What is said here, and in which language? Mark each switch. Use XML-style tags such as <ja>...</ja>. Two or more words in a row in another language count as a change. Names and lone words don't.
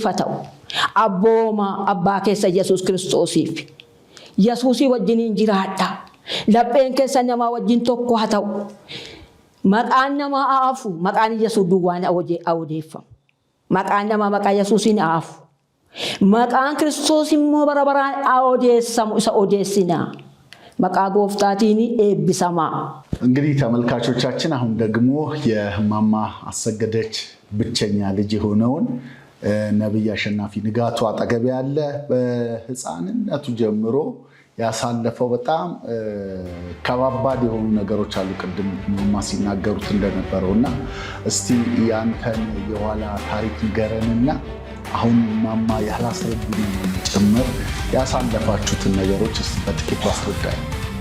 <om>ta'u abbooma abbaa keessa Yesuus Kiristoosiif Yesuusii wajjiniin jiraadha lapheen keessa nama wajjin tokko haa ta'u maqaan nama aafu maqaan Yesuus duwwaan awdeeffamu maqaan nama maqaa Yesuusiin aafu maqaan Kiristoos immoo bara baraan awdeessamu isa odeessina maqaa goofታቲኒ ኤብሰማ</om> <am>እንግዲህ ተመልካቾቻችን አሁን ደግሞ የማማ አሰገደች ብቸኛ ልጅ ሆነውን ነብይ አሸናፊ ንጋቱ አጠገብ ያለ በህፃንነቱ ጀምሮ ያሳለፈው በጣም ከባባድ የሆኑ ነገሮች አሉ ቅድም ማማ ሲናገሩት እንደነበረውና እስቲ ያንተን የኋላ ታሪክ ንገረንና አሁን ማማ ያላስረዱኝ ጭምር ያሳለፋችሁትን ነገሮች እስቲ በጥቂቱ አስረዳኝ</am>